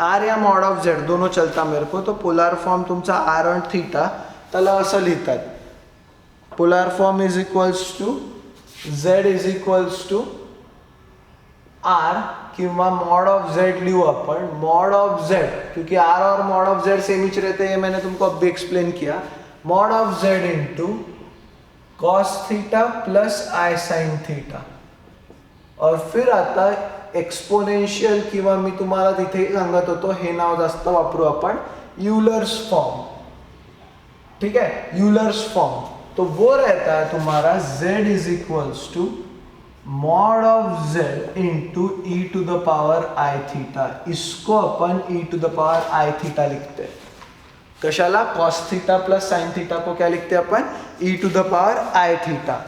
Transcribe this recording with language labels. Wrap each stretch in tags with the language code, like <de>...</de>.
<hi>r या mod of z दोनों चलता मेरे को.</hi> <mr>तो पोलर फॉर्म तुमचा r और थीटा, त्याला असं लिहितात,</mr> <en>Polar form is equals to z is equals to R किंवा mod of Z लिहू अपन.</en> <hi>मॉड ऑफ जेड, क्योंकि आर और मॉड ऑफ जेड सेम ही रहते हैं, मैंने तुमको अभी एक्सप्लेन किया.</hi> <en>Mod of z into cos theta plus i sine theta.</en> <mr>और फिर आता एक्सपोनेन्शियल, किंवा मी तुम्हाला तिथे सांगत होतो हे नाव जास्त वापरू आपण, यूलर्स फॉर्म.</mr> <hi>ठीक है, यूलर्स फॉर्म. तो वो रहता है तुम्हारा</hi> <en>z is equals to mod of z into e to the power i theta.</en> <hi>इसको अपन ई to the power I theta लिखते हैं. कशाला, cos theta plus sine theta को क्या लिखते हैं अपन, ई to the power I theta.</hi>